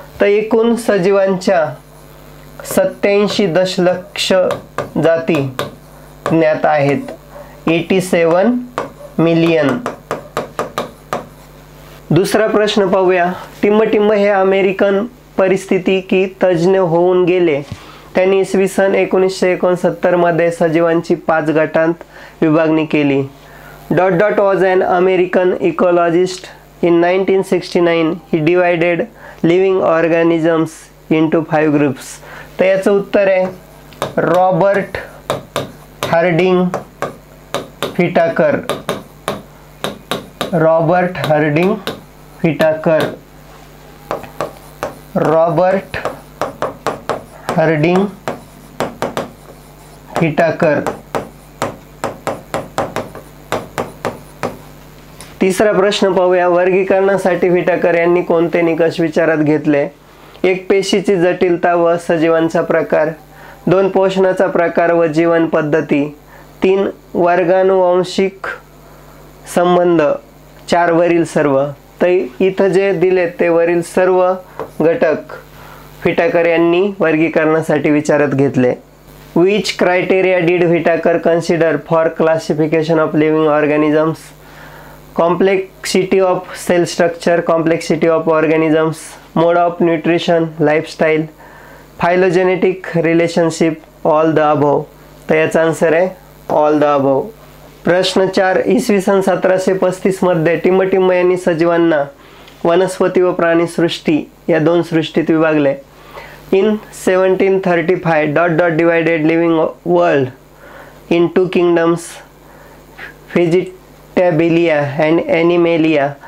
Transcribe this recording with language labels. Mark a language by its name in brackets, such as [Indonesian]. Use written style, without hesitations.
[Marathi] तर एकूण सजीवांच्या 87 दशलक्ष जाती ज्ञात आहेत, 87 मिलियन। दुसरा प्रश्न पाहूया। टिंब हे अमेरिकन परिस्थितिकी तज्ञ होऊन गेले। त्यांनी इसवी सन 1969 मध्ये सजीवांची 5 गटांत विभागणी केली। ... [English] was an American ecologist. In 1969 he divided living organisms into 5 groups. [Marathi] तर याचं उत्तर आहे Robert Harding व्हिटाकर। Robert Harding व्हिटाकर Robert Harding व्हिटाकर। तिसरा प्रश्न पाहूया। वर्गीकरणासाठी व्हिटाकर यांनी कोणते निकष विचारात घेतले? 1 पेशीची जटिलता व सजीवांचा प्रकार, 2 पोषणाचा प्रकार व जीवन पद्धती, 3 वर्गानुवांशिक संबंध, 4 वरील सर्व। तर इथं जे दिले ते वरील सर्व घटक व्हिटाकर यांनी वर्गीकरणासाठी विचारात घेतले। [English] Which criteria did Whitaker consider for classification of living organisms? Complexity of cell structure, complexity of organisms, mode of nutrition, lifestyle, phylogenetic relationship, all the above। [Marathi] तर याचा आन्सर आहे [English] all the above। [Marathi] प्रश्न 4। इसवी सन 1735 मध्ये टिंब यांनी सजीवांना वनस्पती व प्राणीसृष्टी या 2 सृष्टीत विभागले। [English] In 1735 ... divided living world in 2 kingdoms, Vegetabilia and Animalia।